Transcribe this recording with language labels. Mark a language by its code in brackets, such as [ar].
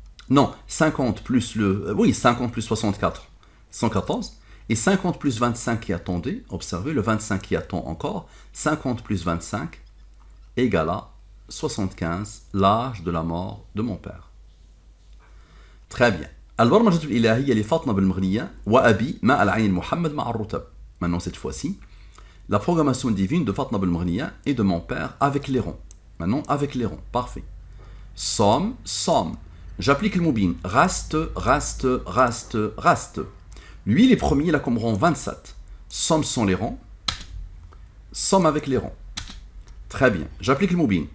[fr] Non, 50 plus le... Oui, 50 plus 64, 114. Et 50 plus 25 qui attendait, observez, le 25 qui attend encore, 50 plus 25 égale à 75, l'âge de la mort de mon père. Très bien. [ar] البرمجة الإلهية لفاطمة بالمغنية وأبي مع العين محمد مع الرتب. [fr] Maintenant, cette fois-ci, la programmation divine de Fatna بالمغنية et de mon père avec les ronds. Maintenant, avec les ronds. Parfait. Somme, somme. J'applique le moubin. Raste, raste, raste, raste. Lui, il est premier, il a comme rang 27. Somme sans les rangs. Somme avec les rangs. Très bien. J'applique le moubin.